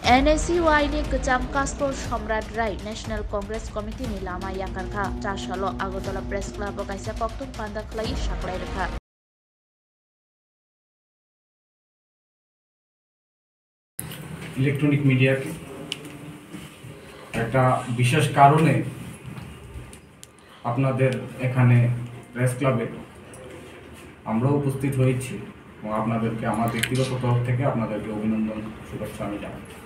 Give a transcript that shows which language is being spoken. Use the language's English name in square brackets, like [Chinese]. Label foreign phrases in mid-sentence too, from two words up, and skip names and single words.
[Kok Borok] NSCY-ni Kecam Kastor Somrat Rai National Congress Committee ni lama yakarkha Chasalo Agotala Press Club kaisa koktum pandak lai saklai rekha [English] electronic media [Bangla] একটা বিশেষ কারণে আপনাদের এখানে প্রেস ক্লাবে আমরাও উপস্থিত হয়েছি এবং আপনাদেরকে আমার ব্যক্তিগত তরফ থেকে আপনাদেরকে অভিনন্দন শুভেচ্ছা আমি জানাই।